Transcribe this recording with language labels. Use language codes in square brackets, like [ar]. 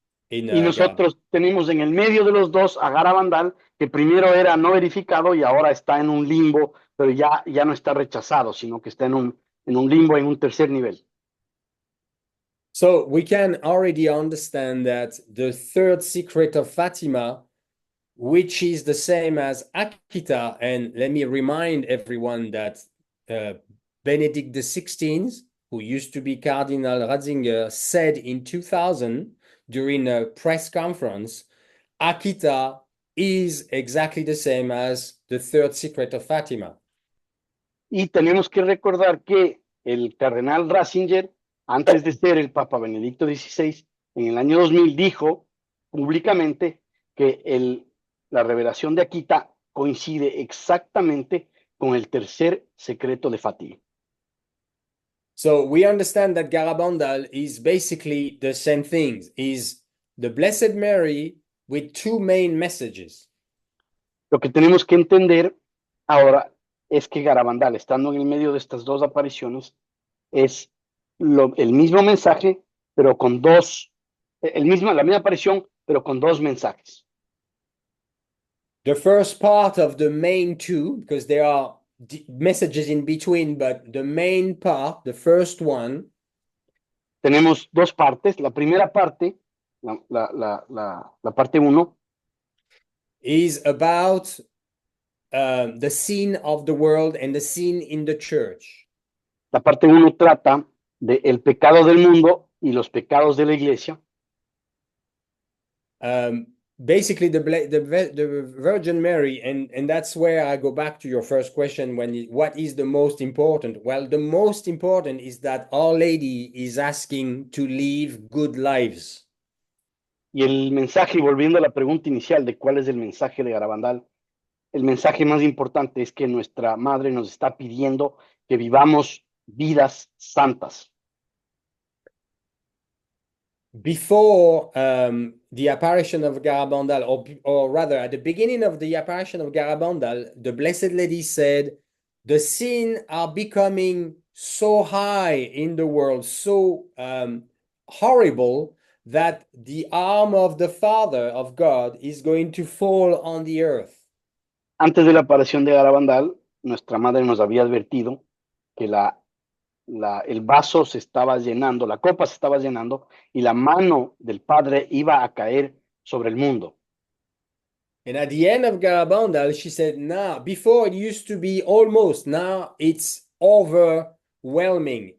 [es] Y nosotros tenemos en el medio de los dos a Garabandal, que primero era no verificado y ahora está en un limbo, pero ya no está rechazado, sino que está en un limbo, en un tercer nivel. [en] So we can already understand that the third secret of Fatima, which is the same as Akita, and let me remind everyone that Benedict XVI, who used to be Cardinal Ratzinger, said in 2000 during a press conference, Akita is exactly the same as the third secret of Fatima. [es] Y tenemos que recordar que el cardenal Ratzinger, antes de ser el Papa Benedicto XVI, en el año 2000 dijo públicamente que la revelación de Akita coincide exactamente con el tercer secreto de Fátima. [en] So we understand that Garabandal is basically the same thing, is the Blessed Mary with two main messages. [es] Lo que tenemos que entender ahora es que Garabandal, estando en el medio de estas dos apariciones, es el mismo mensaje, pero con la misma aparición, pero con dos mensajes. [en] The first part of the main two, because there are messages in between, but the main part, the first one, [es] Tenemos dos partes. La primera parte, la parte 1, [en] is about the sin of the world and the sin in the church. [es] la parte 1 trata del pecado del mundo y los pecados de la iglesia. [en] Basically, the Virgin Mary, and that's where I go back to your first question. What is the most important? Well, the most important is that Our Lady is asking to live good lives. [es] Y el mensaje, volviendo a la pregunta inicial de cuál es el mensaje de Garabandal, el mensaje más importante es que nuestra madre nos está pidiendo que vivamos vidas santas. [en] Before the apparition of Garabandal, or rather at the beginning of the apparition of Garabandal, the Blessed Lady said, the sins are becoming so high in the world, so horrible, that the arm of the Father of God is going to fall on the earth. [es] Antes de la aparición de Garabandal, nuestra madre nos había advertido que el vaso se estaba llenando, la copa se estaba llenando y la mano del Padre iba a caer sobre el mundo. [en] And at the end of Garabandal, she said, now, before it used to be almost, now it's overwhelming.